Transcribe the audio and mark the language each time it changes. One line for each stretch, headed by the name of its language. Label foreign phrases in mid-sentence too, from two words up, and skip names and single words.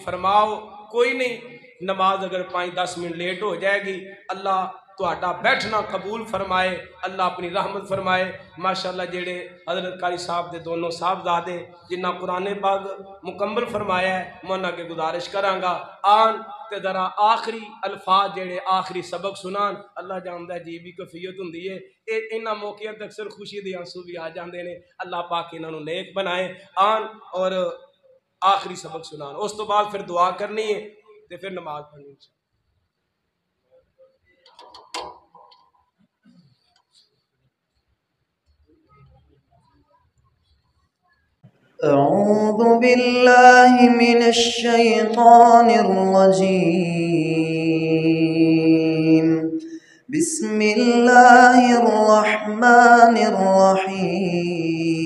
Punjabi: فرماؤ کوئی نہیں نماز اگر 5-10 منٹ لیٹ ہو جائے گی اللہ تہاڈا بیٹھنا قبول فرمائے اللہ اپنی رحمت فرمائے ماشاءاللہ جڑے حضرت قاری صاحب دے دونوں صاحبزادے جنہ قرآن پاک مکمل فرمایا ہے میں انہاں کے گزارش کرانگا آن تے ذرا آخری الفاظ جڑے آخری سبق سنان اللہ جاندا ہے جی بھی کفیت ہوندی ہے انہاں موقعوں تے اکثر خوشی دے آنسو بھی آ جاندے نے اللہ پاک انہاں نوں نیک بنائے آن اور آخری سبق سنان اس تو بعد پھر دعا کرنی ہے تے پھر نماز پڑھنی ہے
Arabic: أعوذ بالله من الشيطان الرجيم بسم الله الرحمن الرحيم